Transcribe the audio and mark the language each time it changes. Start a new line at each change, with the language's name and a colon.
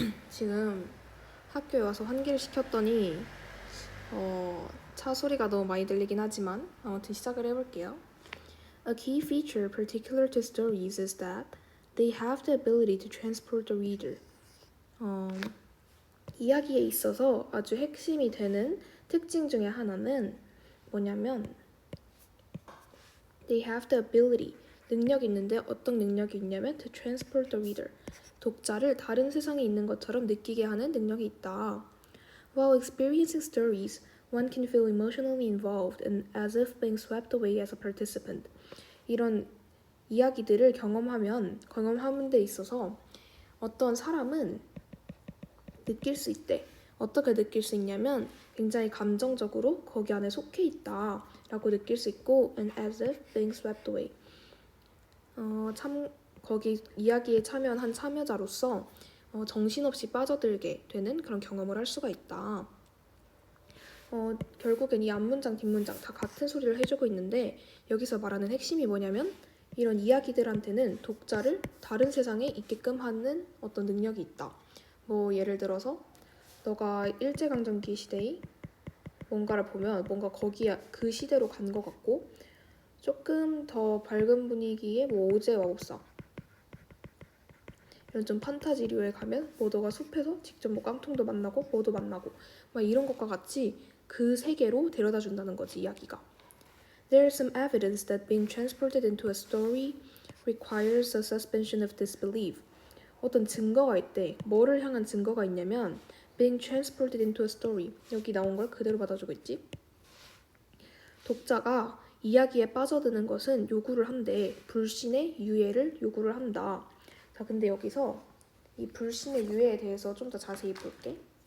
Korean: 지금 학교에 와서 환기를 시켰더니 차 소리가 너무 많이 들리긴 하지만 아무튼 시작을 해볼게요.
English: A key feature particular to stories is that they have the ability to transport the reader.
Korean: 이야기에 있어서 아주 핵심이 되는 특징 중에 하나는 뭐냐면
English: they have the ability,
Korean: 능력이 있는데 어떤 능력이 있냐면
English: to transport the reader,
Korean: 독자를 다른 세상에 있는 것처럼 느끼게 하는 능력이 있다.
English: While experiencing stories, one can feel emotionally involved and as if being swept away as a participant.
Korean: 이런 이야기들을 경험하는 데 있어서 어떤 사람은 느낄 수 있대. 어떻게 느낄 수 있냐면 굉장히 감정적으로 거기 안에 속해 있다 라고 느낄 수 있고
English: and as if being swept away.
Korean: 거기 이야기에 참여한 참여자로서 정신없이 빠져들게 되는 그런 경험을 할 수가 있다. 결국엔 이 앞문장 뒷문장 다 같은 소리를 해주고 있는데 여기서 말하는 핵심이 뭐냐면 이런 이야기들한테는 독자를 다른 세상에 있게끔 하는 어떤 능력이 있다. 뭐 예를 들어서 너가 일제강점기 시대의 뭔가를 보면 뭔가 거기에 그 시대로 간 것 같고 조금 더 밝은 분위기의 뭐 오즈의 마법사 이런 좀 판타지류에 가면 뭐 너가 숲에서 직접 뭐 깡통도 만나고 뭐도 만나고 막 이런 것과 같이 그 세계로 데려다 준다는 거지 이야기가.
English: There is some evidence that being transported into a story requires a suspension of disbelief.
Korean: 어떤 증거가 있대. 뭐를 향한 증거가 있냐면
English: being transported into a story.
Korean: 여기 나온 걸 그대로 받아주고 있지. 독자가 이야기에 빠져드는 것은 요구를 한대. 불신의 유예를 요구를 한다. 자, 근데 여기서 이 불신의 유예에 대해서 좀 더 자세히 볼게.